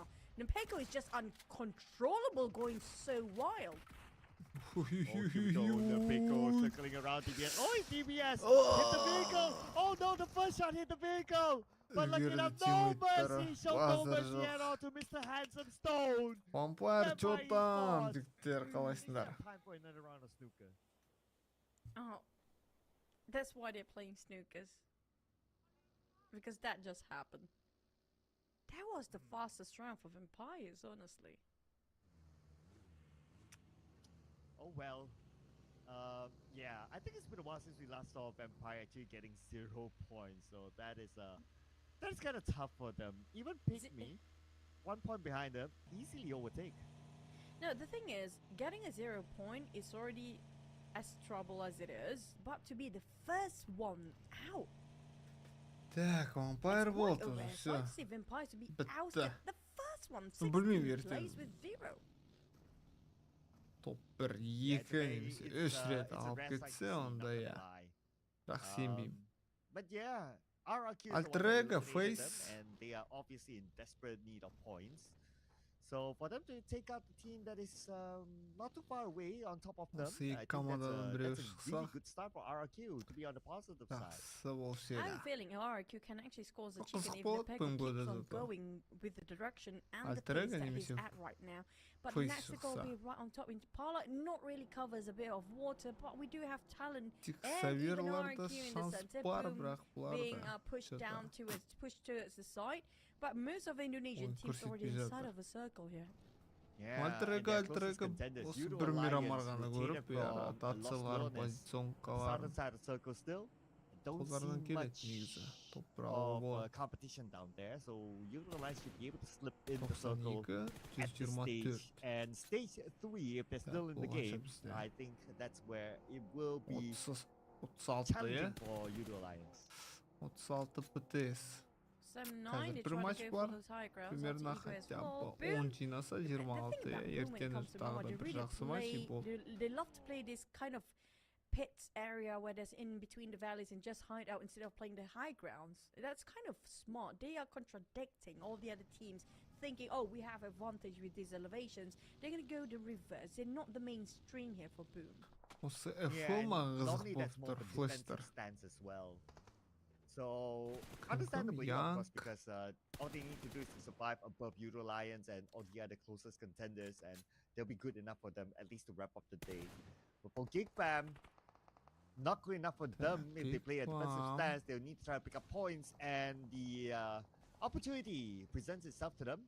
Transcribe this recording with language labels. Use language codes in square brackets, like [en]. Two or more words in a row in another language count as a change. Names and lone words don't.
[en] Nempeko is just uncontrollable, going so wild. Nempeko circling around DBS. Oh, it's DBS! Hit the vehicle! Oh no, the first shot hit the vehicle! But lucky enough, no mercy! Show no mercy at all to Mr. Handsome Stone! Vampire, [ru] что там? Диктер, қалайсыңдар? [en] Time for another round of snooker. Oh, that's why they're playing snookers. Because that just happened. That was the fastest round for Vampires, honestly. Oh well. Yeah, I think it's been a while since we last saw Vampire actually getting 0 points, so that is kind of tough for them. Even Pygmy, 1 point behind them, easily overtake. No, the thing is, getting a 0 point is already as trouble as it is, but to be the first one out. [ru] Так, Vampire болды уже, все. [kk] Бітті. [en] The first one, 16th place with 0. [kk] Топ 1, 2 немесе 3 рет алып кетсе, онда я. Бірақ сенбеймін. [en] But yeah, RRQ Alter Face, and they are obviously in desperate need of points. So for them to take out the team that is not too far away on top of them, I think that's a really good start for RRQ to be on the positive side. I have a feeling RRQ can actually score the chicken if the Pego keeps on going with the direction and the pace that he's at right now. But Mexico will be right on top. Impala not really covers a bit of water, but we do have talent and even RRQ in the center, being pushed down towards the side. But most of the Indonesian teams already inside of a circle here. [kk] Альтрека осы бір мирамарғаны көріп, ротациялар, позиционкалар қолдарынан келеді негізі. Топ бір алу болады. [en] Competition down there, so Utilize should be able to slip in the circle at this stage. And stage 3, if they're still in the game, I think that's where it will be challenging for Utilize. [kk] 36 ПТС. Қазір бір матч бар, [ru] примерно хотя бы [kk] 10 жинаса 26, ертең тағы да бір жақсы матч болды. [en] They love to play this kind of pits area where there's in between the valleys and just hide out instead of playing the high grounds. That's kind of smart. They are contradicting all the other teams, thinking, oh, we have advantage with these elevations. They're going to go the reverse. They're not the mainstream here for Boom. [kk] Осы FO-ма қызық болып тұр, флештер. [en] So, understandably, of course, because all they need to do is to survive above Euro Lions and all the other closest contenders, and they'll be good enough for them, at least to wrap up the day. But for Gig Fam, not good enough for them. If they play a defensive stance, they'll need to try to pick up points, and the opportunity presents itself to them.